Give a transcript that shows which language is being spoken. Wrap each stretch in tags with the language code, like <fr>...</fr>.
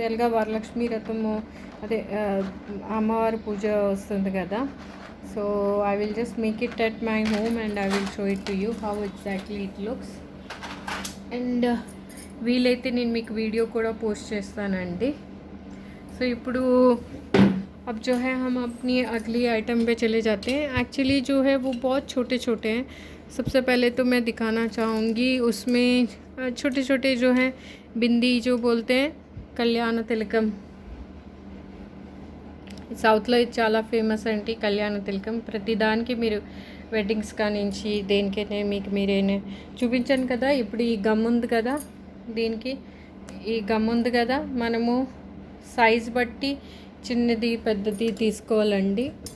<te>ఎలాగా వరలక్ష్మి రథము అదే అమ్మవారి పూజ వస్తుంది కదా.</te> <en>So I will just make it at my home and I will show it to you how exactly it looks.</en> <te>And వీలైతే నేను మీకు వీడియో కూడా పోస్ట్ చేస్తానండి. సో ఇప్పుడు</te> <hi>अब जो है हम अपनी अगली आइटम पे चले जाते हैं. एक्चुअली जो है वो बहुत छोटे छोटे हैं. सबसे पहले तो मैं दिखाना चाहूँगी, उसमें छोटे छोटे जो हैं बिंदी जो बोलते हैं, कल्याण तिलकम.</hi> <te>సౌత్లో ఇది చాలా ఫేమస్ అండి కళ్యాణ తిలకం. ప్రతిదానికి మీరు వెడ్డింగ్స్ కానించి దేనికైనా మీకు మీరేనే చూపించాను కదా. ఇప్పుడు ఈ గమ్ ఉంది కదా, దీనికి ఈ గమ్ ఉంది కదా, మనము సైజ్ బట్టి చిన్నది పెద్దది తీసుకోవాలండి.</te>